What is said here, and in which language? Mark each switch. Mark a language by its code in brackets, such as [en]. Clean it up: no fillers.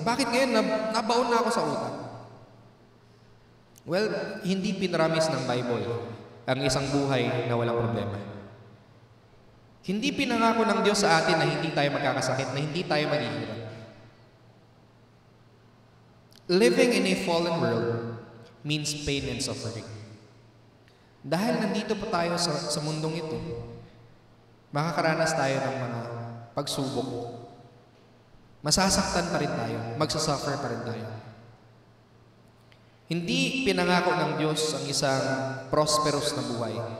[tl] Bakit ngayon nabaon na ako sa utang? Well, hindi pinramis ng Bible ang isang buhay na walang problema. Hindi pinangako ng Diyos sa atin na hindi tayo magkakasakit, na hindi tayo maghihirap. [en] Living in a fallen world means pain and suffering. [tl] Dahil nandito pa tayo sa mundong ito, makakaranas tayo ng mga pagsubok. Masasaktan pa rin tayo, magsasuffer pa rin tayo. Hindi pinangako ng Diyos ang isang prosperous na buhay.